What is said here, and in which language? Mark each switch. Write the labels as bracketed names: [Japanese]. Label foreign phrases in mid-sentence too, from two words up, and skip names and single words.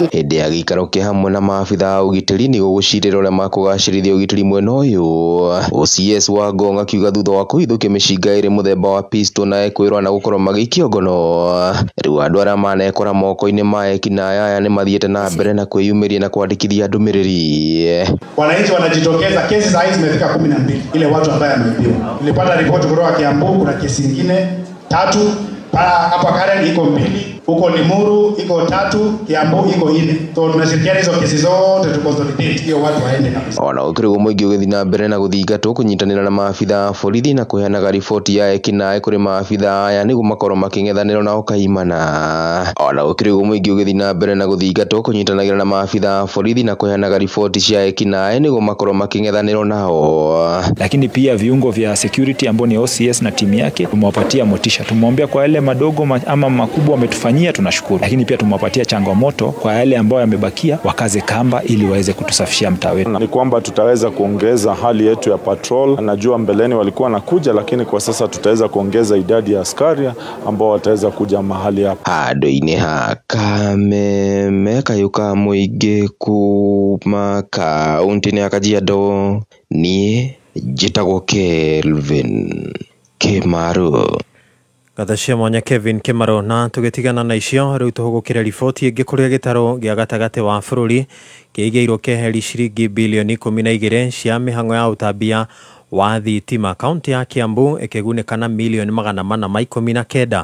[Kikuyu] Hĩndĩ ya gĩikaro kĩa hamwe na maabitha a ũgitĩri nĩ gũgũcirĩra ũrĩa makũgacĩrithia ũgitĩri mwena ũyũ. OCS wa Ngong akiuga thutha wa kũhithũkia mĩcinga ĩrĩ mũthemba wa pistol na ekwĩrwo na gũkorwo magĩikio ngono. Rĩu andũ arĩa manekora moko-inĩ ma ekinaĩ aya nĩ mathiĩte na mbere na kwĩyumĩria na kwandĩkithia ndũmĩrĩri. [Swahili] Wananchi wanajitokeza, kesi za hizi zimefika 12 ile watu ambaye ameibiwa. Nilipata ripoti kutoka Kiambu kuna kesi nyingine 3, hapa Karen iko 2, huko Limuru iko 3, Kiambu iko 4. So tunashirikiana hizo kesi zote tu consolidate hiyo watu waende kabisa. [Kikuyu] Ona ukirigo mũingĩ ũgĩthiĩ na mbere na gũthingatwo kũnyitanĩra na maabitha a borithi na kũheanaga riboti ya ekinaĩ kũrĩ maabitha aya nĩguo makorwo makĩng'ethanĩrwo na ũkaimana. Ona ukirigo mũingĩ ũgĩthiĩ na mbere na gũthingatwo kũnyitanagĩra na maabitha a borithi na kũheanaga ripoti cia ekinaĩ nĩguo makorwo makĩng'ethanĩrwo nao. [Swahili] Lakini pia viungo vya security ambao ni OCS na timu yake tumewapatia motisha. Tumwambia kwa yale madogo ama makubwa wametufanyia tunashukuru. Lakini pia tumewapatia changamoto kwa yale ambao yamebakia wakaze kamba ili waweze kutusafishia mtaa wetu. Ni kwamba tutaweza kuongeza hali yetu ya patrol. Najua mbeleni walikuwa wanakuja lakini kwa sasa tutaweza kuongeza idadi ya askari ambao wataweza kuja mahali hapa. [Kikuyu] Handũ-inĩ ha Kameme Kayuka mũingĩ kuma kaunti-inĩ ya Kajiado niĩ njĩtagwo Kelvin Kimaru. Gathashia mwanya Kevin Kimaro na tugitigana na icio riu tuhugukire riboti ingi kuria gitaro gya gatagati wa bururi kiigeirwo keheri ciringi bilioni 12 cia mihango ya utambia wa thitima kaunti ya Kiambu ikigunikana milioni 419.